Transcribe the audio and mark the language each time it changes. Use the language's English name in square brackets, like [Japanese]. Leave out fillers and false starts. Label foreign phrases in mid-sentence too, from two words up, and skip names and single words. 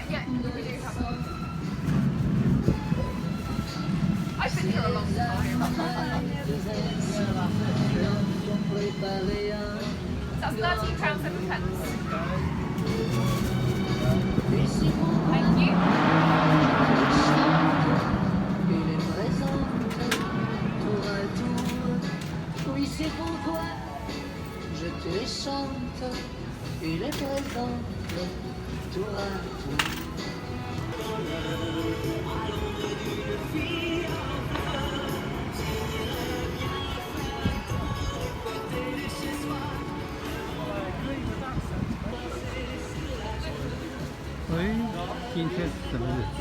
[English] We do have a... I've been here a long time. That's £13 7 pence. Thank you. [French] Oui, c'est pourquoi je te chante. Il est présent tour à tour. [Chinese] 哎，今天是什么日子？